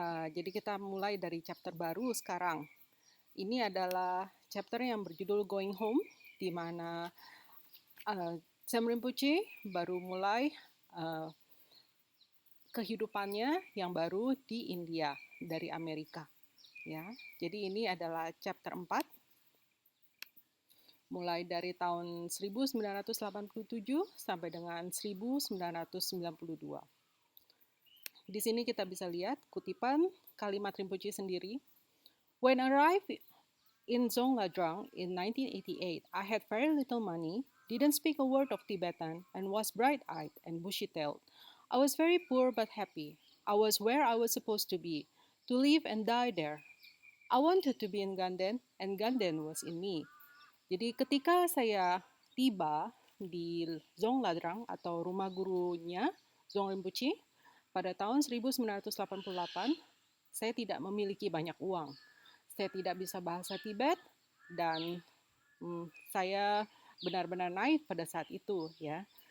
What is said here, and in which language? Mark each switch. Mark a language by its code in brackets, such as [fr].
[id] Jadi kita mulai dari chapter baru sekarang. Ini adalah chapter yang berjudul Going Home, di mana Cham Rinpoche baru mulai uh, kehidupannya yang baru di India dari Amerika. Ya, jadi ini adalah chapter 4, mulai dari tahun 1987 sampai dengan 1992. Di sini kita bisa lihat kutipan kalimat Rinpoche sendiri. [en] When I arrived in Zongladrang in 1988, I had very little money, didn't speak a word of Tibetan, and was bright-eyed and bushy-tailed. I was very poor but happy. I was where I was supposed to be, to live and die there. I wanted to be in Ganden, and Ganden was in me. [id] Jadi ketika saya tiba di Zongladrang atau rumah gurunya, Zong Rinpoche, pada tahun 1988, saya tidak memiliki banyak uang. Saya tidak bisa bahasa Tibet dan saya benar-benar naif pada saat itu ya.